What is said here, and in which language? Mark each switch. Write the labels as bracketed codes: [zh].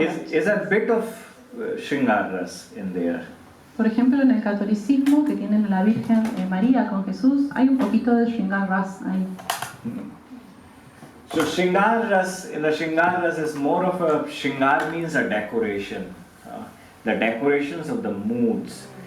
[en] Is a bit of Shringar Ras in there. [es] Por ejemplo, en el catolicismo, que tienen a la Virgen María con Jesús, hay un poquito de Shringar Ras ahí. [en] So Shringar Ras, in the Shringar Ras is more of a, Shringar means a decoration, the decorations of the moods.